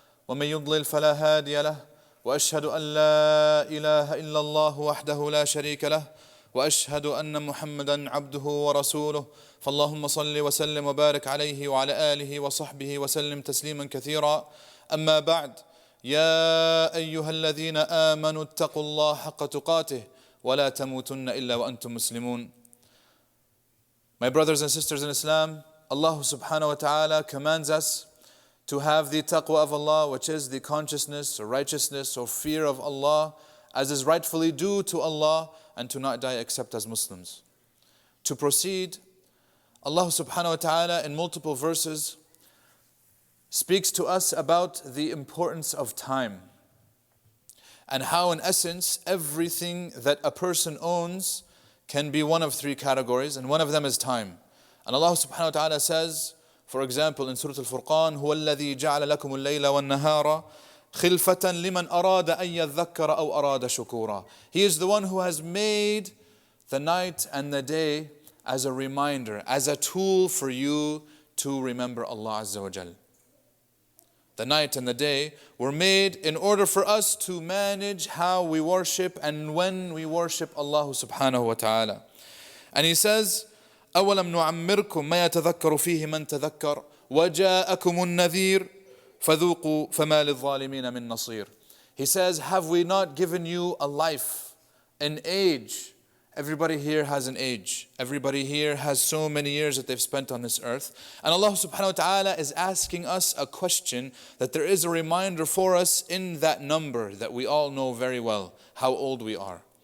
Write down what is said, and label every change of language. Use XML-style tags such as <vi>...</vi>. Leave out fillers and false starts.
<ar>ومن يضلل فلا هادي له وأشهد أن لا إله إلا الله وحده لا شريك له وأشهد أن محمدا عبده ورسوله فاللهم صل وسلم وبارك عليه وعلى آله وصحبه وسلم تسليما كثيرا أما بعد يا أيها الذين آمنوا اتقوا الله حق تقاته ولا تموتن إلا وأنتم مسلمون.</ar> <en>My brothers and sisters in Islam, Allah subhanahu wa ta'ala commands us to have the taqwa of Allah, which is the consciousness or righteousness or fear of Allah, as is rightfully due to Allah, and to not die except as Muslims. To proceed, Allah subhanahu wa ta'ala in multiple verses speaks to us about the importance of time and how in essence everything that a person owns can be one of three categories, and one of them is time. And Allah subhanahu wa ta'ala says, for example in Surah Al-Furqan,</en> <ar>هُوَ الَّذِي جَعَلَ لَكُمُ اللَّيْلَ وَالنَّهَارَ خِلْفَةً لِمَنْ أَرَادَ أَنْ يَذَّكَّرَ أَوْ أَرَادَ شُكُورًا.</ar> <en>He is the one who has made the night and the day as a reminder, as a tool for you to remember Allah Azza wa Jal. The night and the day were made in order for us to manage how we worship and when we worship Allah subhanahu wa ta'ala. And He says,</en> <ar>أَوَلَمْ نُعَمِّرْكُمْ مَا يَتَذَكَّرُ فِيهِ مَنْ تَذَكَّرَ وَجَاءَكُمُ النَّذِيرُ فَذُوقُوا فَمَا لِلظَّالِمِينَ مِن نَصِيرٍ.</ar> <en>He says, have we not given you a life, an age? Everybody here has an age. Everybody here has so many years that they've spent on this earth. And Allah subhanahu wa ta'ala is asking us a question that there is a reminder for us in that number that we all know very well, how old we are.</en>